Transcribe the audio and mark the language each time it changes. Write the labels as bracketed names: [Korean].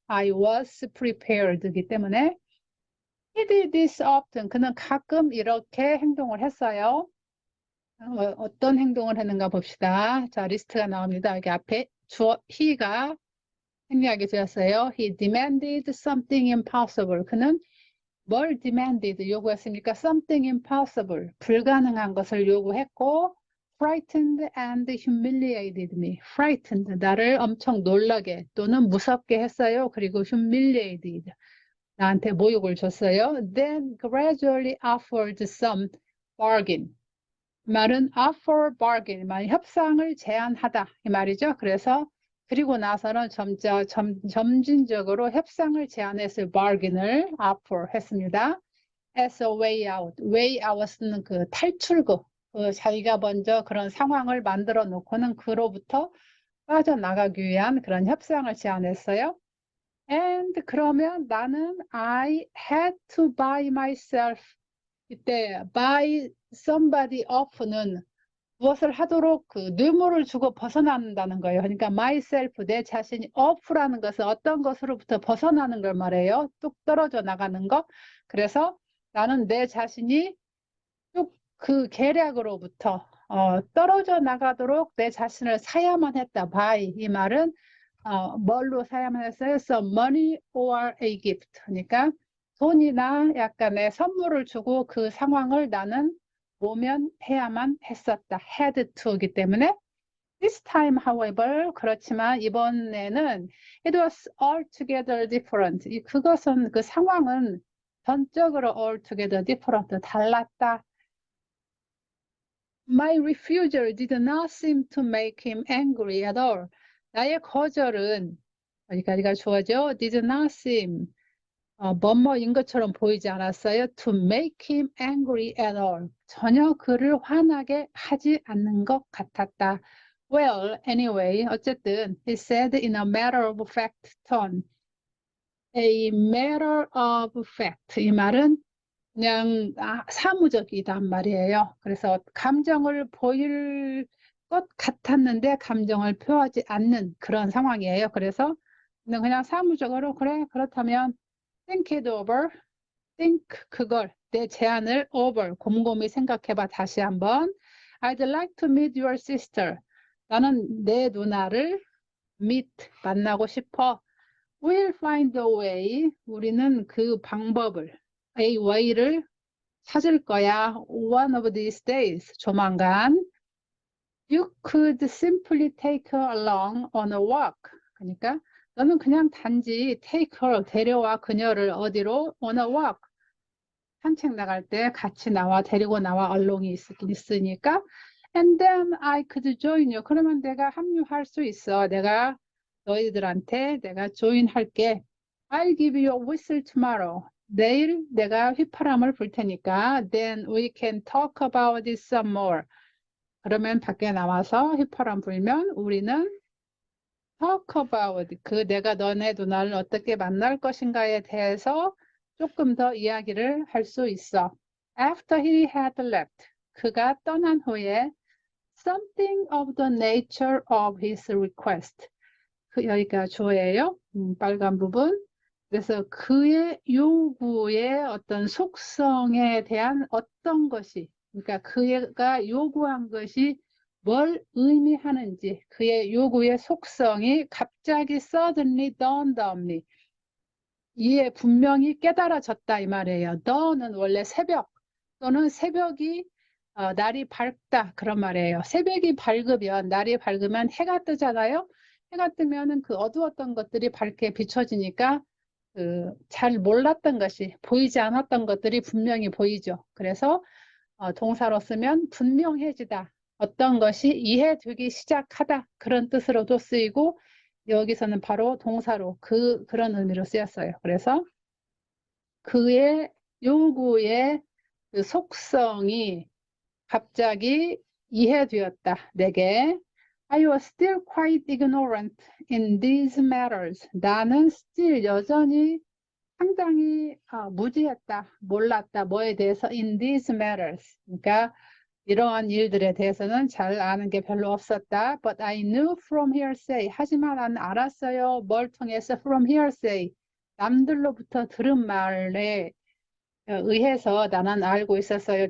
[English] I was prepared [Korean] 이기 때문에 [English] he did this often. [Korean] 그는 가끔 이렇게 행동을 했어요. 어떤 행동을 했는가 봅시다. 자, 리스트가 나옵니다. 여기 앞에 주어 he가 생략이 되었어요. [English] He demanded something impossible. [Korean] 그는 뭘 demanded 요구했습니까? [English] Something impossible. [Korean] 불가능한 것을 요구했고 [English] frightened and humiliated me. frightened. [Korean] 나를 엄청 놀라게 또는 무섭게 했어요. 그리고 humiliated. 나한테 모욕을 줬어요. [English] Then gradually offered some bargain. 말은 offer bargain. [Korean] 말 협상을 제안하다. 이 말이죠. 그래서 그리고 나서는 점진적으로 협상을 제안했을 bargain을 offer 했습니다. [English] As a way out. way out은 [Korean] 그 탈출구. 자기가 먼저 그런 상황을 만들어 놓고는 그로부터 빠져나가기 위한 그런 협상을 제안했어요. [English] And [Korean] 그러면 나는 [English] I had to buy myself. [Korean] 이때 buy somebody off는 무엇을 하도록 그 뇌물을 주고 벗어난다는 거예요. 그러니까 myself, 내 자신이 off라는 것은 어떤 것으로부터 벗어나는 걸 말해요. 뚝 떨어져 나가는 것. 그래서 나는 내 자신이 쭉 그 계략으로부터 떨어져 나가도록 내 자신을 사야만 했다. [English] buy. [Korean] 이 말은 뭘로 사야만 했어요? [English] Some money or a gift. [Korean] 그러니까 돈이나 약간의 선물을 주고 그 상황을 나는 모면해야만 했었다. [English] had to [Korean] 이기 때문에 [English] this time, however, [Korean] 그렇지만 이번에는 [English] it was altogether different. [Korean] 그것은 그 상황은 전적으로 altogether different, 달랐다. [English] My refusal did not seem to make him angry at all. [Korean] 나의 거절은 어디까지가 주어져? [English] Did not seem [Korean] 뭐뭐인 것처럼 보이지 않았어요. [English] To make him angry at all. [Korean] 전혀 그를 화나게 하지 않는 것 같았다. [English] Well, anyway, 어쨌든 he said in a matter of fact tone. A matter of fact. [Korean] 이 말은 그냥 사무적이단 말이에요. 그래서 감정을 보일 것 같았는데 감정을 표하지 않는 그런 상황이에요. 그래서 그냥 사무적으로 그래 그렇다면 [English] think it over, [Korean] think 그걸 내 제안을 over 곰곰이 생각해봐 다시 한번. [English] I'd like to meet your sister. [Korean] 나는 내 누나를 meet 만나고 싶어. [English] We'll find a way. [Korean] 우리는 그 방법을 a way를 찾을 거야. [English] One of these days. [Korean] 조만간. [English] You could simply take her along on a walk. [Korean] 그러니까 너는 그냥 단지 [English] take her, [Korean] 데려와 그녀를 어디로? [English] on a walk. [Korean] 산책 나갈 때 같이 나와, 데리고 나와 along이 있으니까. [English] And then I could join you. [Korean] 그러면 내가 합류할 수 있어. 내가 너희들한테 내가 join 할게. [English] I'll give you a whistle tomorrow. [Korean] 내일 내가 휘파람을 불 테니까. [English] Then we can talk about this some more. [Korean] 그러면 밖에 나와서 휘파람 불면 우리는 [English] talk about [Korean] 그 내가 너네 누나를 어떻게 만날 것인가에 대해서 조금 더 이야기를 할 수 있어. [English] After he had left, [Korean] 그가 떠난 후에 [English] something of the nature of his request. [Korean] 여기가 주어예요. 빨간 부분. 그래서 그의 요구의 어떤 속성에 대한 어떤 것이, 그러니까 그가 요구한 것이 뭘 의미하는지 그의 요구의 속성이 갑자기 [English] suddenly dawned on me. [Korean] 이에 분명히 깨달아졌다 이 말이에요. dawn은 원래 새벽 또는 새벽이 날이 밝다 그런 말이에요. 새벽이 밝으면 날이 밝으면 해가 뜨잖아요. 해가 뜨면은 그 어두웠던 것들이 밝게 비춰지니까 잘 몰랐던 것이 보이지 않았던 것들이 분명히 보이죠. 그래서 동사로 쓰면 분명해지다. 어떤 것이 이해되기 시작하다. 그런 뜻으로도 쓰이고 여기서는 바로 동사로 그런 의미로 쓰였어요. 그래서 그의 요구의 그 속성이 갑자기 이해되었다. 내게. [English] I was still quite ignorant in these matters. [Korean] 나는 still 여전히 상당히 무지했다, 몰랐다, 뭐에 대해서 [English] in these matters. [Korean] 그러니까 이러한 일들에 대해서는 잘 아는 게 별로 없었다. [English] But I knew from hearsay. [Korean] 하지만 나는 알았어요. 뭘 통해서 from hearsay. 남들로부터 들은 말에 의해서 나는 알고 있었어요.